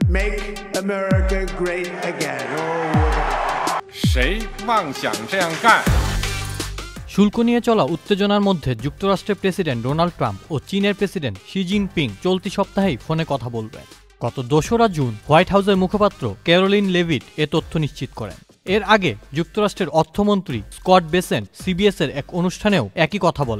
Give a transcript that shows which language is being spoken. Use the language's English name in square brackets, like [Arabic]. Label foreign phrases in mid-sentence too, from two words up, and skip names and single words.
[English] make America great again. [Chinese] 谁妄想这样干 [Bangla] শুল্ক নিয়ে চলা উত্তেজনার মধ্যে যুক্তরাষ্ট্রের প্রেসিডেন্ট ডোনাল্ড ট্রাম্প ও চীনের প্রেসিডেন্ট শি জিনপিং চলতি সপ্তাহেই ফোনে কথা বলবেন। গত ২রা জুন হোয়াইট হাউসের মুখপাত্র ক্যারোলিন লেভিট এ তথ্য নিশ্চিত করেন। এর আগে যুক্তরাষ্ট্রের অর্থমন্ত্রী স্কট বেসেন্ট সিবিএস-এর এক অনুষ্ঠানেও একই কথা বলেন।